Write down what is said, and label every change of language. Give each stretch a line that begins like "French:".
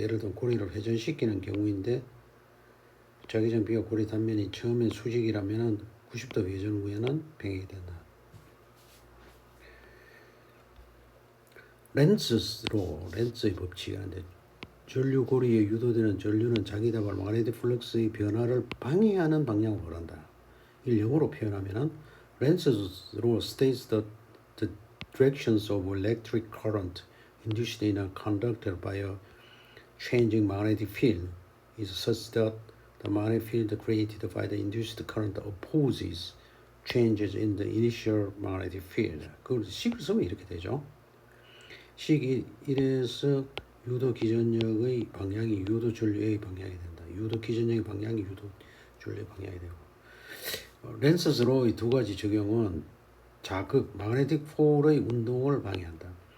Korean: 예를 들면 고리를 회전시키는 경우인데 자기장 비와 고리 단면이 처음엔 수직이라면 90도 회전 후에는 평행이 된다. 렌츠의 법칙이라는데 전류 고리에 유도되는 전류는 자기 다발
English: magnetic flux
Korean: 의 변화를 방해하는 방향으로 흐른다. 이를 영어로 표현하면은
English: Lenz's law states that the directions of electric current induced in a conductor by a changing magnetic field is such that the magnetic field created by the induced current opposes changes in the initial magnetic field.
Korean: 그걸 식을 쓰면 이렇게 되죠. 식 1에서 유도 기전력의 방향이 유도 전류의 방향이 된다. 유도 기전력의 방향이 유도 전류의 방향이 되고, 렌스's law의 두 가지 적용은 자극,
English: magnetic pole
Korean: 의 운동을 방해한다.